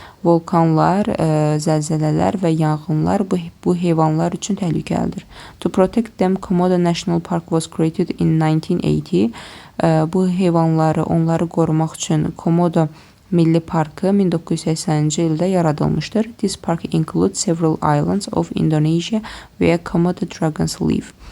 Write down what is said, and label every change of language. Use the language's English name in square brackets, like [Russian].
[Azerbaijani] Volkanlar, zəlzələlər və yanğınlar bu heyvanlar üçün təhlükəlidir. [English] To protect them, Komodo National Park was created in 1980. [Azerbaijani] Bu heyvanları, onları qorumaq üçün Komodo Milli Parkı 1980-ci ildə yaradılmışdır. [English] This park includes several islands of Indonesia where Komodo dragons live.